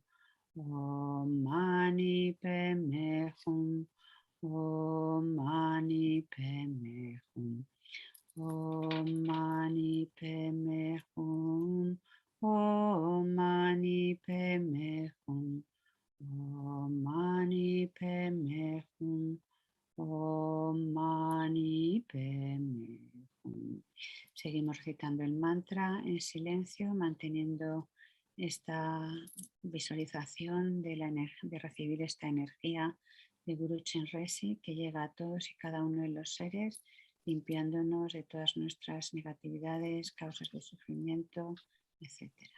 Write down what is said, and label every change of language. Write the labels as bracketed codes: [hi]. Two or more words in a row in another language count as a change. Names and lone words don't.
[sa] Om Mani Padme Hum, Om Mani Padme Hum, Om Mani Padme Hum, Om Mani Padme Hum, Om Mani Padme Hum, Om Mani Padme Hum. [es] Seguimos recitando el mantra en silencio, manteniendo esta visualización de recibir esta energía de Guru Chenrezig que llega a todos y cada uno de los seres, limpiándonos de todas nuestras negatividades, causas de sufrimiento, etc.